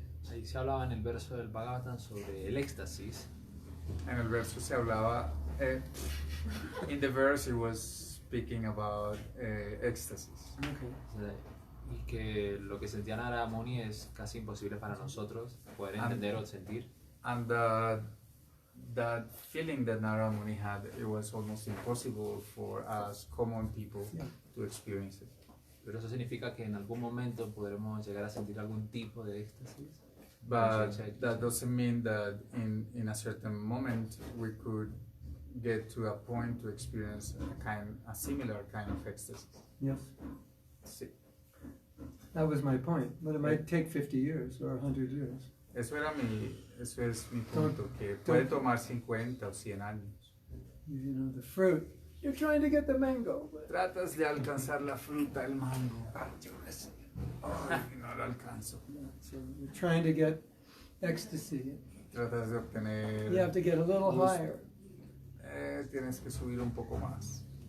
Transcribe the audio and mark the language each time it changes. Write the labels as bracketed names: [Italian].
[Spanish] Ahí se hablaba en el verso del Bhagavatam sobre el éxtasis. En el verso se hablaba, [English] in the verse it was speaking about ecstasies. Okay. [Spanish] Y que lo que sentía Narada Muni es casi imposible para nosotros poder entender o sentir. [English] And that feeling that Narada Muni had, it was almost impossible for us common people Yeah. to experience it. [Spanish] Pero eso significa que en algún momento podremos llegar a sentir algún tipo de éxtasis. [English] But that doesn't mean that in a certain moment we could get to a point to experience a similar kind of ecstasy. Yes. [Spanish] Sí. [English] That was my point. But it might take 50 years or 100 years. [Spanish] Eso es mi punto, que puede tomar 50 o 100 años. [English] You know, the fruit. You're trying to get the mango. But [Spanish] Tratas de alcanzar la fruta, el mango. Yo no sé. Ay, no lo alcanzo. [English] so you're trying to get ecstasy. [Spanish] tratas de obtener... [English] You have to get a little [Spanish] luz, [English] higher. [Spanish] Tienes que subir un poco más.